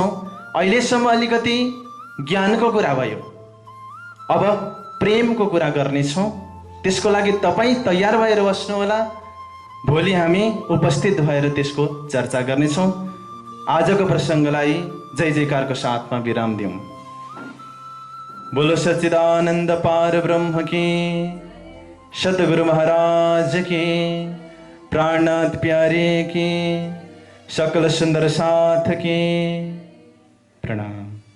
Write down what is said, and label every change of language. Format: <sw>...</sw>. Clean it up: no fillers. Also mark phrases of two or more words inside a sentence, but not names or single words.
<ne>अहिलेसम्म अलिकति ज्ञानको कुरा भयो, अब प्रेमको कुरा गर्नेछौँ। त्यसको लागि तपाईँ तयार भएर बस्नुहोला। भोलि हामी उपस्थित भएर त्यसको चर्चा गर्नेछौँ। आजको प्रसङ्गलाई जय जयकारको साथमा विराम दिउँ।</ne> <hi>बोलो सच्चिदानन्द पार ब्रह्म की, सतगुरु महाराज की, प्राणनाथ प्यारे की, सकल सुंदर साथ की।</hi> <ne>प्रणाम।</ne>